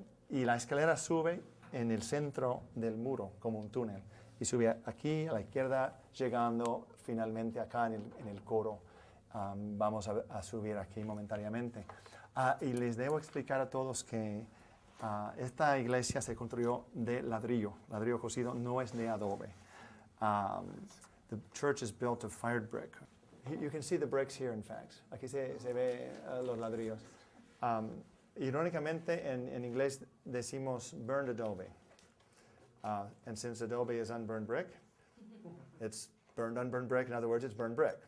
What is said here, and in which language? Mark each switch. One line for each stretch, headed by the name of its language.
Spanish: Y la escalera sube en el centro del muro, como un túnel, y sube aquí a la izquierda, llegando finalmente acá en el coro. Vamos a subir aquí momentáneamente. Y les debo explicar a todos que esta iglesia se construyó de ladrillo cocido, no es de adobe.
English: The church is built of fired brick. You can see the bricks here, in fact.
Spanish: Aquí se ve los ladrillos. Irónicamente, en inglés decimos burned adobe.
English: And since adobe is unburned brick, it's burned unburned brick. In other words, it's burned brick.